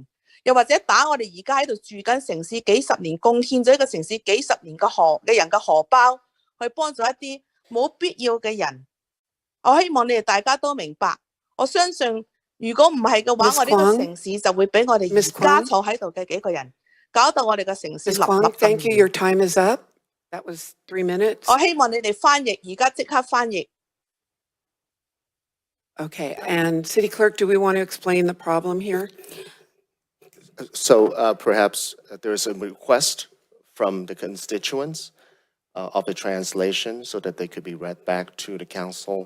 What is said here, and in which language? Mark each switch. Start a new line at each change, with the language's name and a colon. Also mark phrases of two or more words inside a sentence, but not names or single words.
Cantonese: 又或者打我哋而家喺度住緊城市幾十年，貢獻咗一個城市幾十年嘅人嘅荷包，去幫助一啲冇必要嘅人。我希望你哋大家都明白。我相信如果唔係嘅話，我呢個城市就會俾我哋而家坐喺度嘅幾個人搞到我哋嘅城市立立。
English: Thank you. Your time is up. That was 3 minutes.
Cantonese: 我希望你哋翻譯，而家即刻翻譯。
English: Okay. And City Clerk, do we want to explain the problem here? So perhaps there's a request from the constituents of the translation so that they could be read back to the council.